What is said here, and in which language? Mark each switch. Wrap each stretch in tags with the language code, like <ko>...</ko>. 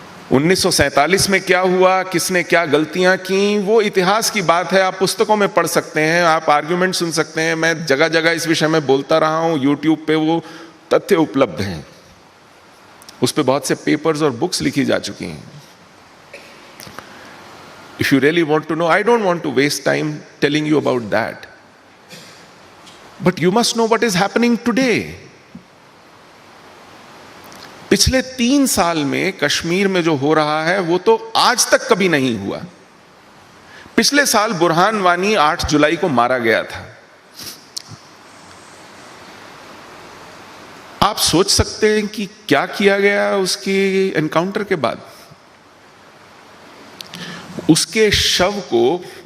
<hi>1947 में क्या हुआ, किसने क्या गलतियां की, वो इतिहास की बात है। आप पुस्तकों में पढ़ सकते हैं, आप आर्ग्यूमेंट सुन सकते हैं। मैं जगह जगह इस विषय में बोलता रहा हूं, यूट्यूब पे वो तथ्य उपलब्ध हैं, उस पे बहुत से पेपर्स और बुक्स लिखी जा चुकी हैं।</hi> <en>If you really want to know, I don't want to waste time telling you about that. But you must know what is happening today.</en> <hi>पिछले 3 साल में कश्मीर में जो हो रहा है वो तो आज तक कभी नहीं हुआ। पिछले साल बुरहान वानी 8 जुलाई को मारा गया था। आप सोच सकते हैं कि क्या किया गया उसकी एनकाउंटर के बाद। उसके शव को</hi>